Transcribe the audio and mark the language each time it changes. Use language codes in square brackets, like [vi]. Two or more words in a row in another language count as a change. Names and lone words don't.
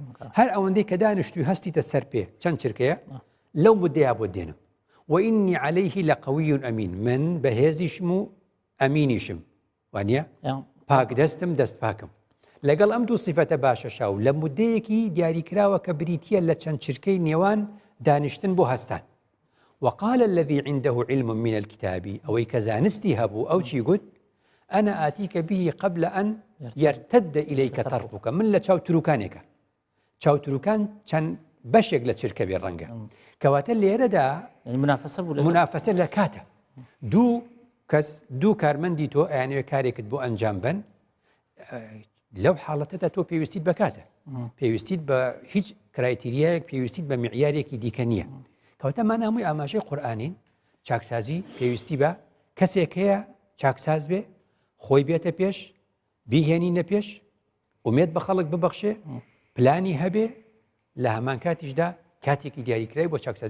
[ckb] هەر ئەوەندەی کە دانیشتووی هەستیتە سەر پێ چەند چرکەیە لەو مدەیا بۆ دێنم [ar] وئینی عەلەیه لەقەوی ئەمین [ckb] من بەهێزیشم و ئەمینیشم وانە پاک دەستم دەست پاکم لەگەڵ ئەم دوو سیفەتە باشەشا و لە مدەیەکی دیاریکراوە کە بریتیە لە چەند چرکەی نێوان دانیشتن بۆ هەستان [ar] وقال الذي عنده علم من الكتاب [ckb] ئەوەی کە زانستی هەبوو ئەو چی گوت [ar] ئەنا ئاتیکە به قبل ئەن يرتد إليك طرفك [ckb] من لە چاوتروکانێکە چاوتروکان چەند بەشێک لە چرکە بێ ڕەنگە کەواتە لێرەدا منافەسە لە کاتە دوو کارمەندی تۆ ئەیانەوێ کارێکت بۆ ئەنجام بن لەو حاڵەتەدا تۆ پێویستیت بکاتە پێویستیت بە هیچ کرایتیریایەک پێویستیت بە معیارێکی دیکە نییە کەواتەمان هەمووی ئاماژەی قورئانین چاکسازی پێویستی بە کەسێک هەیە چاکساز بێ خۆی بێتە پێش بیهێنینە پێش ئومێد بە خەڵک ببەخشێ پلانی هەبێ لە هەمان کاتیشدا کاتێکی دیاریکرای بۆ چاکسازی